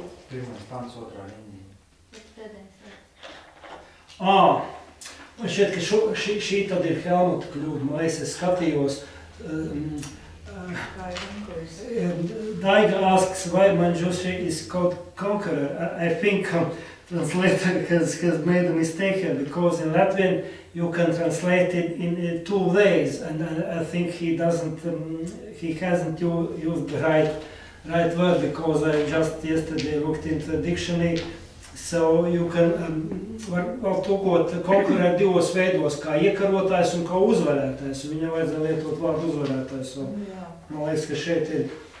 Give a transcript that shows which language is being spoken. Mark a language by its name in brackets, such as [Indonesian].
[Latvian] Pirmais pants, otrā rindiņa. Man šķiet, ka šī tad ir Helmuta kļūda, es skatījos. [English] Daiga asks why Manjushri is called conqueror. I think translator has made a mistake here, because in Latvian you can translate it in 2 ways, and I think he hasn't used the right word, because I just yesterday looked into the dictionary. So you can [Latvian] vēl tulkot conqueror 2 veidos, kā iekarotājs un kā uzvarētājs. Viņam vajadzēja lietot vārdu uzvarētājs. Man liekas, ka šeit ir